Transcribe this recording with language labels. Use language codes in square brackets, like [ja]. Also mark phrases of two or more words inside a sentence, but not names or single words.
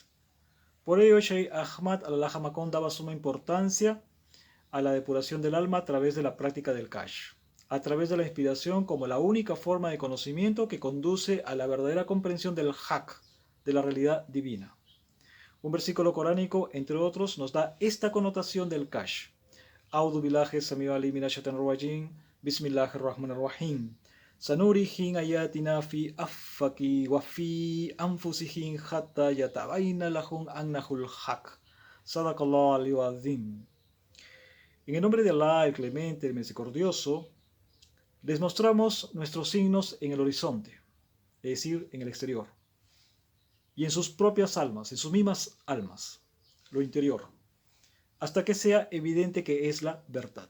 [es] Por ello, Sheikh Ahmad al-Hamakon daba suma importancia a la depuración del alma a través de la práctica del Kashf, a través de la inspiración como la única forma de conocimiento que conduce a la verdadera comprensión del Haq, de la realidad divina. Un versículo coránico, entre otros, nos da esta connotación del Kashf. [ar] أعوذ بالله السميع العليم من الشيطان الرجيم. بسم الله الرحمن الرحيم. سنريهم آياتنا في الآفاق وفي أنفسهم حتى يتبين لهم أنه الحق. صدق الله العلي العظيم. [es] En el nombre de Allah, el Clemente, el Misericordioso, les mostramos nuestros signos en el horizonte, es decir, en el exterior, y en sus propias almas, en sus mismas almas, lo interior, hasta que sea evidente que es la verdad.